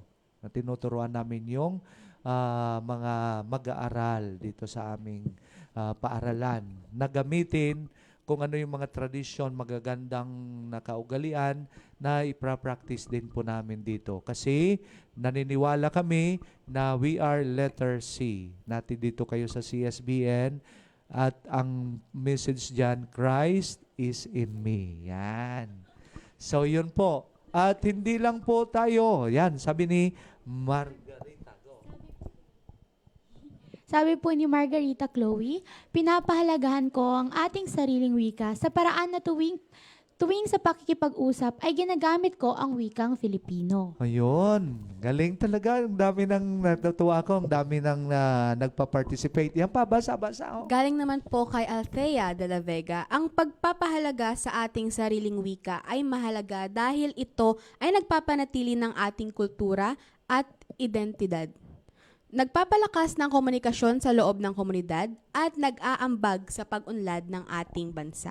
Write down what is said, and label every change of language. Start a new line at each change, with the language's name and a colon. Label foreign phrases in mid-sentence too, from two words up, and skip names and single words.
Filipino: Na tinuturuan namin yung mga mag-aaral dito sa aming paaralan na gamitin kung ano yung mga tradisyon, magagandang nakaugalian na ipra-practice din po namin dito. Kasi naniniwala kami na
English: we are letter C.
Filipino: Natin dito kayo sa CSBN at ang message dyan,
English: Christ is in me.
Filipino: Yan. So yun po. At hindi lang po tayo. Yan, sabi ni Margarita. Go. Sabi po ni Margarita Chloe, pinapahalagahan ko ang ating sariling wika sa paraan na tuwing sa pakikipag-usap ay ginagamit ko ang wikang Filipino. Ayun. Galing talaga. Ang dami nang natutuwa ko. Ang dami nang nagpa-participate. Yan pa, basa-basa. Oh. Galing naman po kay Althea de la Vega, ang pagpapahalaga sa ating sariling wika ay mahalaga dahil ito ay nagpapanatili ng ating kultura at identidad. Nagpapalakas ng komunikasyon sa loob ng komunidad at nag-aambag sa pag-unlad ng ating bansa.